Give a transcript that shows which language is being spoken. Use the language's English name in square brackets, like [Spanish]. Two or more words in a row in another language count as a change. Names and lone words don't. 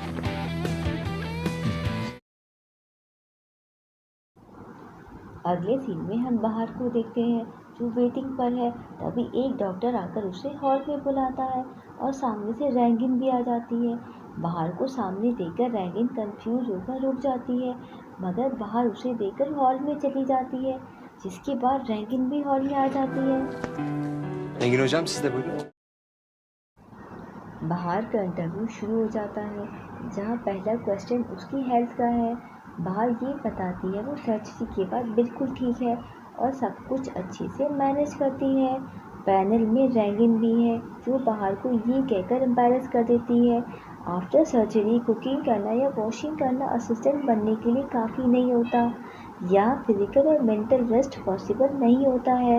[Hindi] अगले सीन में हम बाहर को देखते हैं, जो वेटिंग पर है। तभी एक डॉक्टर आकर उसे हॉल में बुलाता है और सामने से रेगिन भी आ जाती है। बाहर को सामने देखकर रेगिन कंफ्यूज होकर रुक जाती है, मगर बाहर उसे देखकर हॉल में चली जाती है। जिसके बाद रेगिन भी हॉल में आ जाती है। [Turkish] Engin hocam siz de buyurun. [Hindi] बाहर का इंटरव्यू शुरू हो जाता है, जहां पहला क्वेश्चन उसकी हेल्थ का है। बाहर ये बताती है वो सर्जरी के बाद बिल्कुल ठीक है और सब कुछ अच्छे से मैनेज करती है। पैनल में रेगिन भी है, जो बाहर को ये कहकर एम्बैरस कर देती है [English] after surgery cooking [Hindi] करना या वॉशिंग करना असिस्टेंट बनने के लिए काफ़ी नहीं होता, या फिजिकल और [English] mental rest possible [Hindi] नहीं होता है।